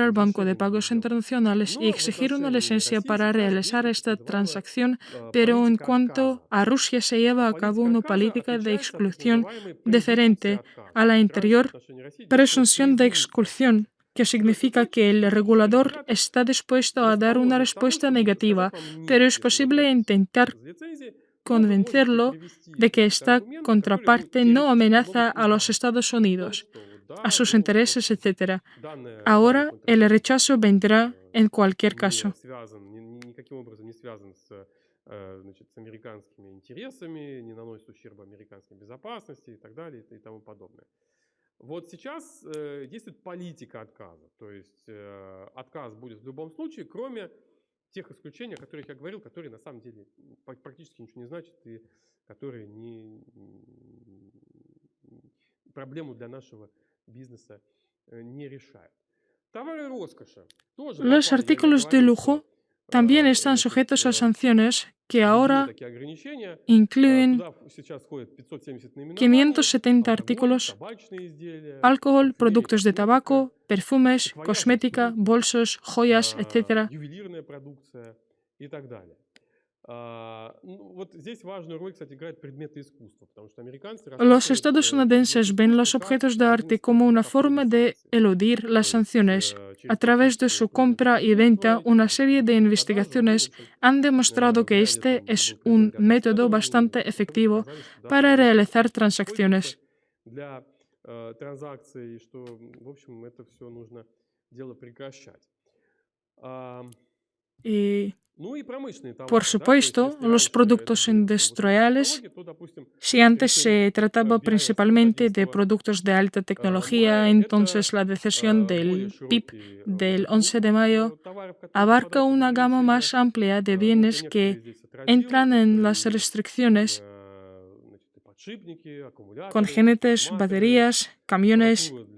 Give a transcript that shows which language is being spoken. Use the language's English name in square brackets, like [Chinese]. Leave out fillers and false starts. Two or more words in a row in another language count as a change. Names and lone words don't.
[Spanish] al Banco de Pagos Internacionales y exigir una licencia para realizar esta transacción, pero en cuanto a Rusia se lleva a cabo una política de exclusión diferente a la anterior presunción de exclusión, que significa que el regulador está dispuesto a dar una respuesta negativa, pero es posible intentar convencerlo de que esta contraparte no amenaza a los Estados Unidos, a sus intereses, etc. Ahora el rechazo vendrá en cualquier caso. [Russian] Вот сейчас действует политика отказа, то есть отказ будет в любом случае, кроме тех исключений, о которых я говорил, которые на самом деле практически ничего не значат и которые проблему для нашего бизнеса не решают. Товары роскоши тоже [Spanish] Los [Russian] попали, я [Spanish] artículos de [Russian] говорил, [Spanish] lujo también están sujetos a sanciones que ahora incluyen 570 artículos: alcohol, productos de tabaco, perfumes, cosmética, bolsos, joyas, etc. [Russian] ювелирная продукция и так далее. Вот здесь важную роль, кстати, играют предметы искусства, потому что американцы... [Spanish] Los estadounidenses ven los objetos de arte como una forma de eludir las sanciones. A través de su compra y venta, una serie de investigaciones han demostrado que este es un método bastante efectivo para realizar transacciones. [Russian] Для транзакций, что, в общем, это все нужно дело прекращать. [Spanish] Y, por supuesto, los productos industriales, si antes se trataba principalmente de productos de alta tecnología, entonces la decisión del PIB del 11 de mayo abarca una gama más amplia de bienes que entran en las restricciones: congenetes, baterías, camiones.